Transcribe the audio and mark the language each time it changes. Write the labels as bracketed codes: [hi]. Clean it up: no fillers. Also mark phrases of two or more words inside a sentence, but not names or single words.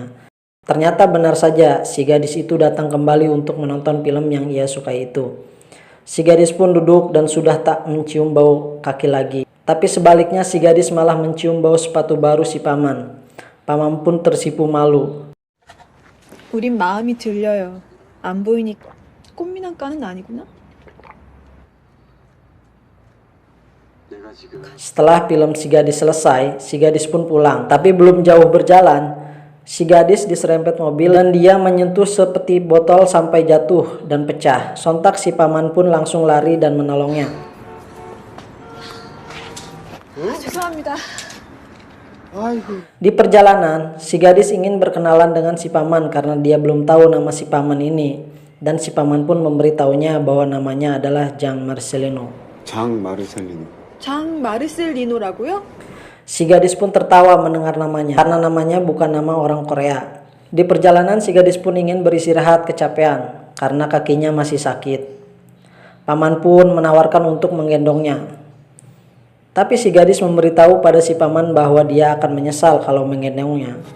[id] Ternyata benar saja, si gadis itu datang kembali untuk menonton film yang ia suka itu. Si gadis pun duduk dan sudah tak mencium bau kaki lagi. Tapi sebaliknya si gadis malah mencium bau sepatu baru si Paman. Paman pun tersipu malu. [ko] 우린 마음이 들려요. 안 보이니까 꽃미남과는 아니구나. [id] Setelah film si gadis selesai, si gadis pun pulang. Tapi belum jauh berjalan, si gadis diserempet mobil dan dia menyentuh sepeti botol sampai jatuh dan pecah. Sontak si Paman pun langsung lari dan menolongnya. [ko] 죄송합니다. 아이고. [id] Di perjalanan, si gadis ingin berkenalan dengan si paman karena dia belum tahu nama si paman ini. Dan si paman pun memberitahunya bahwa namanya adalah Jean Marcelino. [ko] 장 마르셀리노. 장 마르셀리노라고요? [id] Si gadis pun tertawa mendengar namanya karena namanya bukan nama orang Korea. Di perjalanan si gadis pun ingin beristirahat kecapean karena kakinya masih sakit. Paman pun menawarkan untuk menggendongnya. Tapi si gadis memberitahu pada si paman bahwa dia akan menyesal kalau menggendongnya.